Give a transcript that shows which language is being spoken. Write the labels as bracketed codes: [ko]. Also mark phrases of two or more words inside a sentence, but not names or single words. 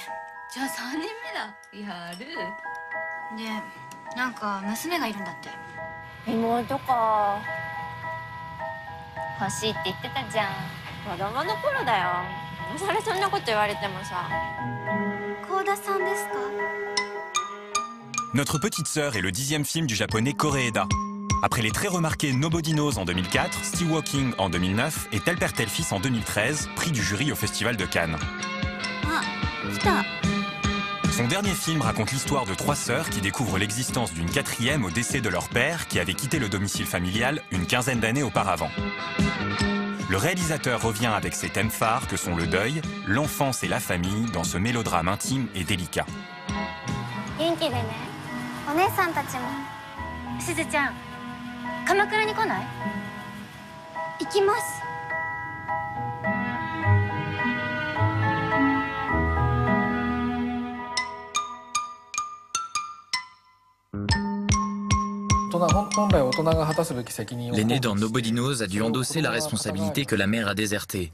[ja] じゃあ3人目だ。やる。で、なんか娘がいるんだって。妹か。欲しいって言ってたじゃん。子供の頃だよ。今更そんなこと言われてもさ。幸田さんですか？ [fr] Notre petite sœur est le 10e film du japonais Koreeda. Après les très remarqués Nobody Knows en 2004, Still Walking en 2009 et Tel Père Tel Fils en 2013, prix du jury au Festival de Cannes. Ah, putain. Son dernier film raconte l'histoire de 3 sœurs qui découvrent l'existence d'une 4e au décès de leur père qui avait quitté le domicile familial une quinzaine d'années auparavant. Le réalisateur revient avec ses thèmes phares que sont le deuil, l'enfance et la famille dans ce mélodrame intime et délicat. [ja] 元気でね。お姉さんたちも。すずちゃん、鎌倉に来ない？行きます。 [fr] L'aîné dans Nobody Knows a dû endosser la responsabilité que la mère a désertée.